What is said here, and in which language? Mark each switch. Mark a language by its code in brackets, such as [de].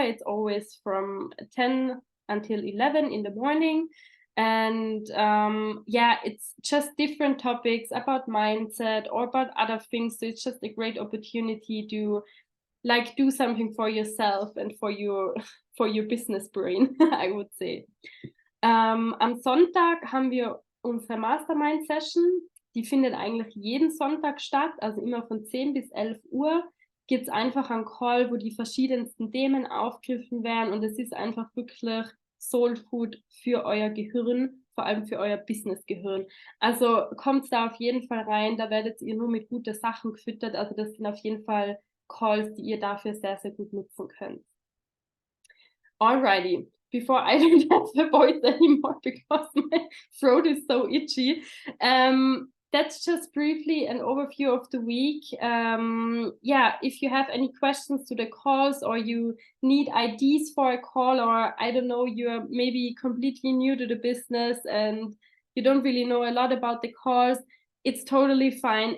[en] It's always from 10 until 11 in the morning. And it's just different topics about mindset or about other things. So it's just a great opportunity to like do something for yourself and for your business brain, I would say. [de] Am Sonntag haben wir unsere Mastermind-Session. Die findet eigentlich jeden Sonntag statt, also immer von 10 bis 11 Uhr gibt es einfach einen Call, wo die verschiedensten Themen aufgegriffen werden, und es ist einfach wirklich Soul Food für euer Gehirn, vor allem für euer Business-Gehirn. Also kommt da auf jeden Fall rein, da werdet ihr nur mit guten Sachen gefüttert, also das sind auf jeden Fall Calls, die ihr dafür sehr, sehr gut nutzen könnt. [en] Alrighty, before I don't have the voice anymore because my throat is so itchy, that's just briefly an overview of the week. If you have any questions to the calls, or you need ideas for a call, or I don't know, you're maybe completely new to the business and you don't really know a lot about the calls, it's totally fine.